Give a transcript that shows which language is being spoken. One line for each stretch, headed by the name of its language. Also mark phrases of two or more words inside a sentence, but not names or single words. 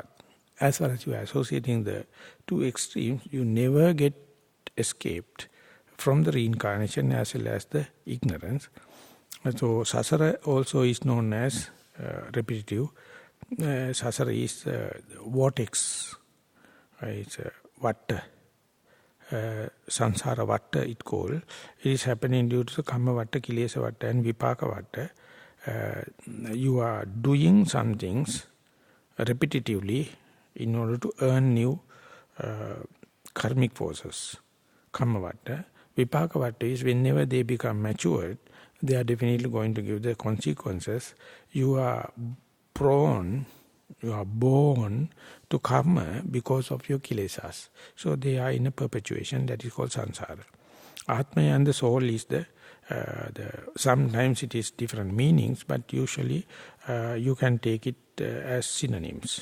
English: As far as you are associating the two extremes, you never get escaped from the reincarnation as well as the ignorance. So sasara also is known as repetitive. Sasara is vortex. It's vatta.
Pali: Sansara vatta
English: it called. It is happening due to the
Pali: kamma vatta, kilesa vatta
English: and
Pali: vipaka vatta.
English: You are doing some things repetitively in order to earn new karmic forces.
Pali: Kamma vatta.
English: Vipaka is whenever they become matured, they are definitely going to give the consequences. You are born to karma because of your kilesas. So they are in a perpetuation that is called samsara. Atma and the soul is sometimes it is different meanings, but usually you can take it as synonyms.